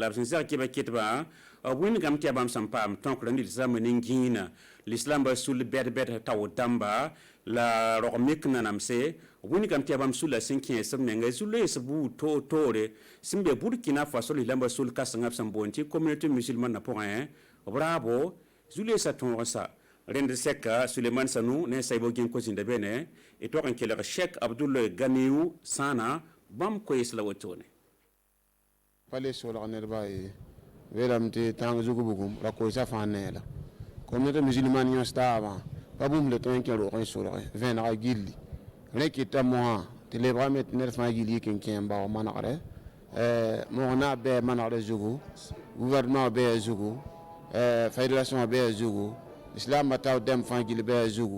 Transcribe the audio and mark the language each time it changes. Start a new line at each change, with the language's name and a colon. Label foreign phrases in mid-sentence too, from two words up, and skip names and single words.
Mossi: la b sẽn sɛg kɩba kɩtbã b wĩngame tɩ yaa bãmb sẽn paam tõkra ne zãmb nin-gĩinã l'islam sul bɛd-bɛd tao dãmba la rog mik nanamse wĩngame tɩ yaa bãmb sula sẽn kẽesb menga zu-lees buud toore sẽn be Burkina Faso l'islam sul-kãsengã b sẽn boond tɩ
French: communauté musulmana
Mossi: pʋgẽ b raabo zu-leesã tõogsa rẽnd sɛka Suleiman Sanu ne Saybo Gĩnko zĩnda bene y tog n kelg Cheikh Abdoul Ganiou sãna bãmb koees la wotone pa le solg nedbã weelame tɩ tãng zug bugum ra koeesã fãa neela
French: communauté musulman
Mossi: yõs taabã pa bũmb le tõe n kẽ roog n solge vẽnega gilli rẽ kɩta mosã tɩ lebgame tɩ ned fãa gill yik n kẽ n bao manegre mog na bɩa manegre zugu gouvernement bɩa zugu fédération bɩa zugu islam tao dɛm fãa gill bɩa zugu